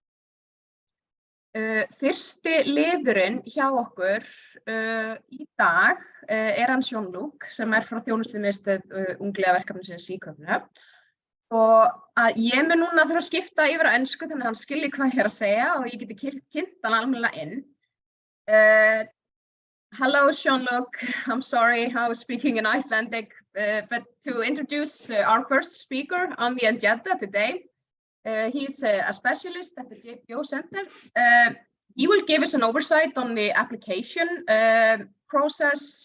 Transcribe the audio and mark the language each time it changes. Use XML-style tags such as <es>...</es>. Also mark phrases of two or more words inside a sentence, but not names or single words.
<is>Fyrsti liðurinn hjá okkur í dag hann Jean-Luc sem frá þjónustumiðstöð ungliðaverkefnisins í Kaupmannahöfn. Og ég mun núna þurfa að skipta yfir á ensku þannig að hann skilji hvað ég að segja og ég geti kynnt hann almennilega inn.</is> <en>Hello Jean-Luc, I'm sorry I was speaking in Icelandic, but to introduce our first speaker on the agenda today. He's a specialist at the JPO Center. He will give us an oversight on the application process.</en>